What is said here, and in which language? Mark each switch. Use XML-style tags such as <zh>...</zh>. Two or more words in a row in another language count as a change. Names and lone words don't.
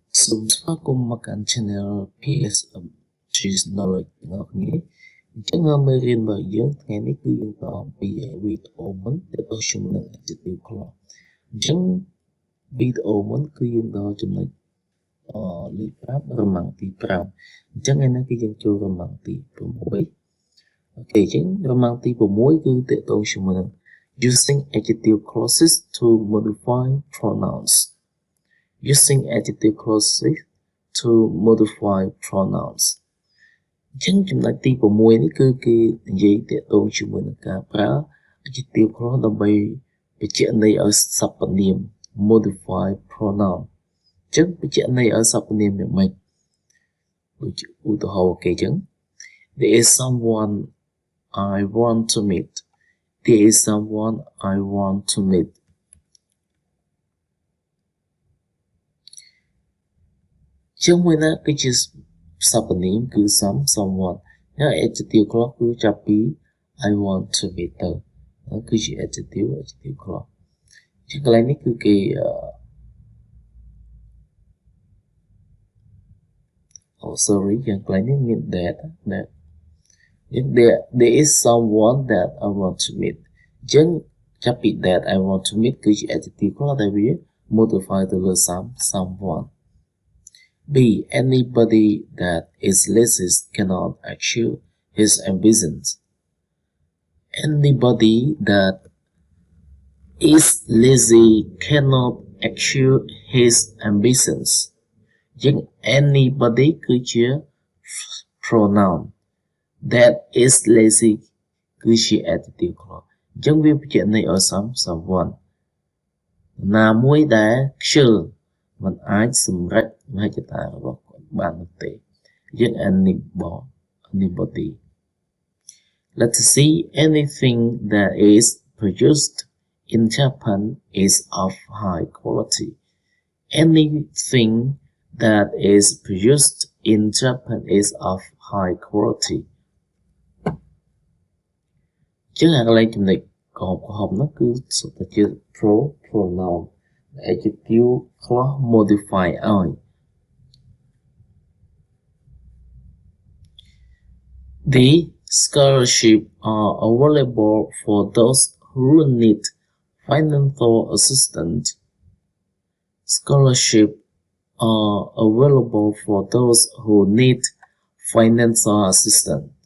<km>សូមស្វាគមន៍មកកាន់ channel PS Cheese Knowledge ទាំងអស់គ្នាអញ្ចឹងមេរៀនរបស់យើងថ្ងៃនេះគឺយើងតអំពីវីដេអូមុនដែលទៅជុំនឹង</km> <en>Adjective Clause</en> <km>អញ្ចឹងវីដេអូមុនគឺយើងដល់ចំណុចលេខ5រមាំងទី5អញ្ចឹងថ្ងៃនេះគឺយើងចូលរមាំងទី 6អូខេអញ្ចឹងរមាំងទី6គឺតេតងជាមួយនឹង</km> <en>using adjective clauses to modify pronouns using adjective clauses to modify pronouns</en> <km>អញ្ចឹងចំណុចទី6នេះគឺគេនិយាយតេតងជាមួយនឹងការប្រើ</km> <en>adjective clause</en> <km>ដើម្បីបញ្ជាក់ន័យឲ្យសព្វនាម</km> <en>modify pronoun</en> <km>អញ្ចឹងបញ្ជាក់ន័យឲ្យសព្វនាមយ៉ាងម៉េចដូចជាឧទាហរណ៍គេអញ្ចឹង</km> <en>there is someone I want to meet there is someone I want to meet</en> <km>ជាមួយណាគឺជាសព្វនាមគឺ someone ហើយ</km> <en>adjective clause</en> <km>គឺចាប់ពី</km> <en>I want to meet</en> <km>ទៅគឺជា</km> <en>adjective clause</en> <km>ជាកន្លែងនេះគឺគេ sorry យ៉ាងកន្លែងនេះមាន</km> <en>that there is someone that I want to meet</en> <km>អញ្ចឹងចាប់ពី</km> <en>that I want to meet</en> <km>គឺជា</km> <en>adjective clause</en> <km>ដែលវា modify ទៅលើ someone B.</km> <en>Anybody that is lazy cannot achieve his ambitions. Anybody that is lazy cannot achieve his ambitions.</en> <km>ជាង anybody គឺជា pronoun</km> <en>that is lazy</en> <km>គឺជា</km> <en>adjective clause</en> <km>អញ្ចឹងវា បញ្ជាក់ន័យឲ្យ someone ណាមួយដែលខ្ជិលមិនអាចសម្រេចមហិច្ឆតារបស់គាត់បាននោះទេយើង</km> <en>anybody let's see anything that is produced in Japan is of high quality anything that is produced in Japan is of high quality</en> <km>ចឹងអាកន្លែងចំណុចកំហុសនោះគឺសុទ្ធតែជា</km> <en>pronoun adjective clause modify</en> <km>ឲ្យ</km> <en>The scholarship are available for those who need financial assistance. Scholarship are available for those who need financial assistance.</en>